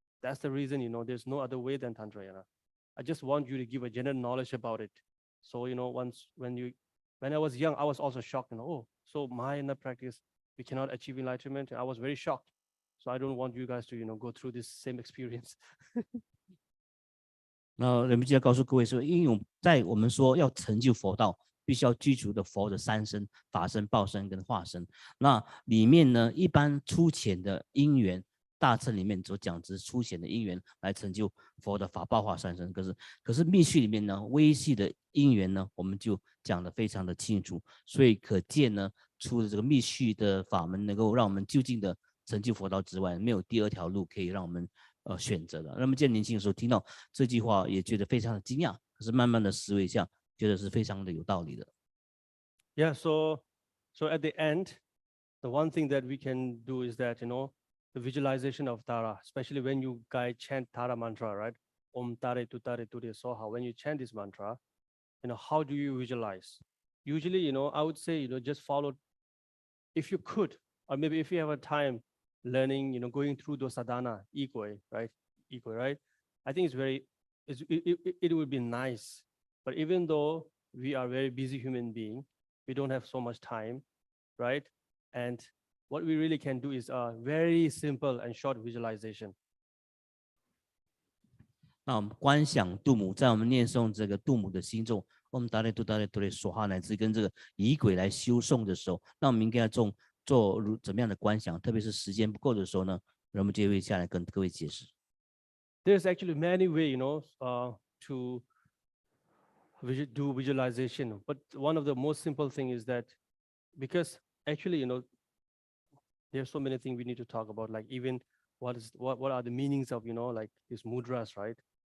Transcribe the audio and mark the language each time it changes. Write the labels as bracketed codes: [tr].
[en] That's the reason, there's no other way than Tantrayana. I just want you to give a general knowledge about it. So, when I was young, I was also shocked, so Mahayana practice, we cannot achieve enlightenment. And I was very shocked. So I don't want you guys to, go through this same experience. [zh] 那仁波切告诉各位说，因为在我们说要成就佛道，必须要具足的佛的3身：法身、报身跟化身。那里面呢，一般粗浅的因缘，大乘里面所讲之粗浅的因缘来成就佛的法报化3身。可是密续里面呢，微细的因缘呢，我们就讲得非常的清楚。所以可见呢，除了这个密续的法门能够让我们就近的成就佛道之外，没有第2条路可以让我们选择的。那么在年轻的时候听到这句话，也觉得非常的惊讶，可是慢慢的思维一下，觉得是非常的有道理的。 [en] Yeah, so at the end, the one thing that we can do is that, the visualization of Tara, especially when you guys chant Tara mantra, right? [sa] Om Tare Tutare Ture Soha. [en] When you chant this mantra, how do you visualize? Usually, I would say, just follow, if you could, or maybe if you have a time learning, going through those sadhana, equal, right? I think it would be nice. But even though we are very busy human being, we don't have so much time, right? And what we really can do is a very simple and short visualization. [zh] 那我们观想度母，在我们念诵这个度母的心中，我们达雷说哈乃至跟这个仪轨来修诵的时候，那我们应该要做怎么样的观想？特别是时间不够的时候呢，我们就会下来跟各位解释。 [en] There's actually many ways, to do visualization. But one of the most simple thing is that, because actually, there's so many things we need to talk about, like even what are the meanings of, like these mudras, right?